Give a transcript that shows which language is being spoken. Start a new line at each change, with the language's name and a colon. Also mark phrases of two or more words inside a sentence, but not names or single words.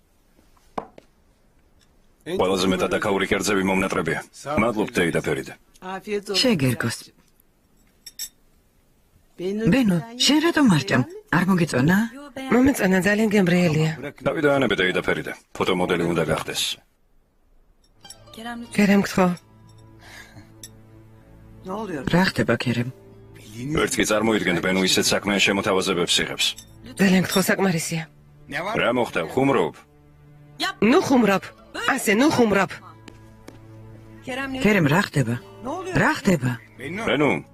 Georgian: ყველაზე მეტად აკაური კერძები მომნატრებია. მადლობთ დეიდა ფერიდა.
Turkish: Afiyet olsun.
Georgian: შეგერგოს.
Turkish: Beni
Georgian: ბენო, შენ რატომ არ ჭამ? არ მოგიწონა? მომეწონა, ძალიან გემრიელია. დავიდანებე დეიდა ფერიდა. ფოტომოდელი უნდა გახდეს.
Turkish: Kerem lütfen.
Georgian: გერემ გთხოვ.
Turkish: ne oluyor?
Georgian: რა ხდება ქერემ? ვერც კი წარმოიდგენთ ბენო ისეთ საქმეა შემოთავაზებებს იღებს. ძალიან გთხოვ, საკმარისია. რა მოხდა? ხუმრობ? ნუ ხუმრობ. ასე, ნუ ხუმრობ. ქერემ რა ხდება? რა ხდება? ბენო,